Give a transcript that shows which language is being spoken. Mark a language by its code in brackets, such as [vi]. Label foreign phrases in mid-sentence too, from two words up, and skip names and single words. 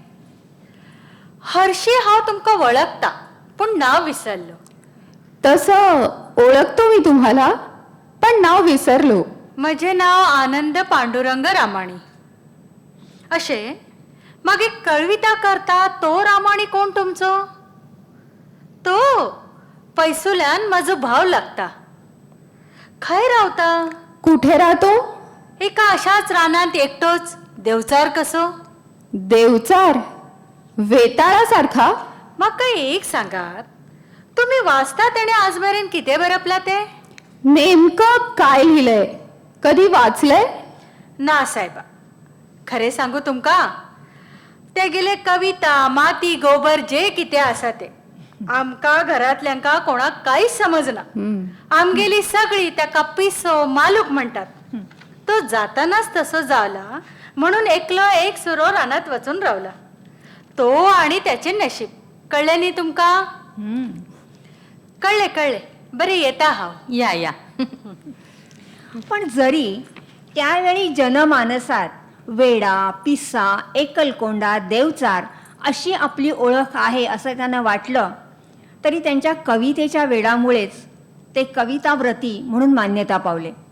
[kok] हरशी हांव तुमका वळखता पण नाव विसरलो. [mr] तसं ओळखतो मी तुम्हाला, पण नाव विसरलो. [kok] म्हजे नाव आनंद पांडुरंग रामाणी अशे. मग एक कविता करता तो रामाणी कोण तुमचो? तो पैसुल्यान माझो भाव लागता. खंय रावता? [mr] कुठे राहतो? [kok] एका अशाच रानात एकटोच. देवचार कसो? [mr] देवचार? वेताळासारखा? [kok] म्हाका एक सांगात, तुम्ही वाचता तेणे आजमेरेन कितें बरपला ते? [mr] नेमकं काय लिहिलंय? कधी वाचलंय? [kok] ना साहेबा, खरे सांगू तुमका, ते गेले कविता माती गोबर जे कितें आसा ते आमका घरातल्यांका कोणाक काहीच समजना. आमगेली सगळी त्या पिसो मालूक म्हणतात. तो जातानाच तसो जावला म्हणून एकलो एक सुरो रानात वचून रावला. तो आणि त्याचे नशीब. कळले नी तुमका? कळले कळले. बरे येता हाव. या या. [mr] पण जरी त्यावेळी जनमानसात वेडा, पिस्सा, एकलकोंडा, देवचार अशी आपली ओळख आहे असं त्यांना वाटलं, तरी त्यांच्या कवितेच्या वेडामुळेच ते कविताव्रती म्हणून मान्यता पावले.